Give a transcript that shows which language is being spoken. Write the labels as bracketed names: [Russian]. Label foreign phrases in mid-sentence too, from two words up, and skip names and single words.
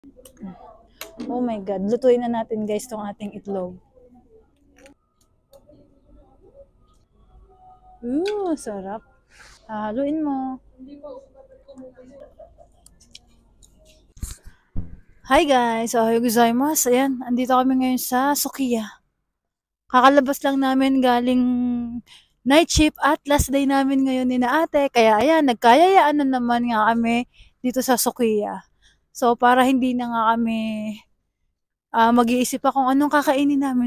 [English] Oh my God, [Filipino] lutuin na natin guys tong ating itlog. Sarap. Haluin mo. Hi guys, [Japanese] おはようございます. [Filipino] Ayan, andito kami ngayon sa Sukiya. Kakalabas lang namin galing [English] night shift [Filipino] at last day namin ngayon ni na ate. Kaya ayan, nagkayayaan na naman nga kami dito sa Sukiya. So para hindi na nga kami mag-iisip pa kung anong kakainin namin.